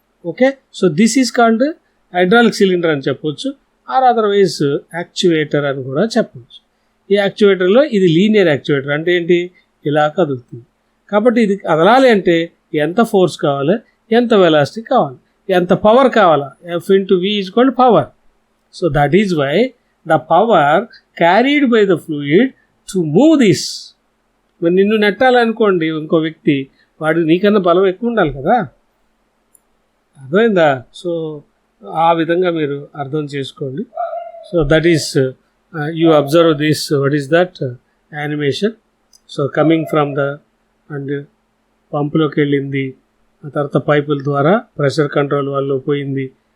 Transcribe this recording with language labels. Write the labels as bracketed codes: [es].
[en] okay, so this is called hydraulic cylinder [te] అని చెప్పొచ్చు, [en] or otherwise actuator [te] అని కూడా చెప్పవచ్చు. ఈ యాక్చువేటర్లో ఇది లీనియర్ యాక్చువేటర్. అంటే ఏంటి? ఇలా కదులుతుంది. కాబట్టి ఇది కదలాలి అంటే ఎంత ఫోర్స్ కావాలి, ఎంత వెలాసిటీ కావాలి, ఎంత పవర్ కావాలా? [en] F into V is called power. So that is why the power carried by the fluid to move this. [te] మరి నిన్ను నెట్టాలనుకోండి ఇంకో వ్యక్తి, వాడు నీకన్నా బలం ఎక్కువ ఉండాలి కదా. అర్థమైందా? [en] so [te] ఆ విధంగా మీరు అర్థం చేసుకోండి. [en] So that is you observe this, what is that animation. So coming from the and [te] పంపులోకి వెళ్ళింది, ఆ తర్వాత పైపుల ద్వారా ప్రెషర్ కంట్రోల్ వాళ్ళు పోయింది.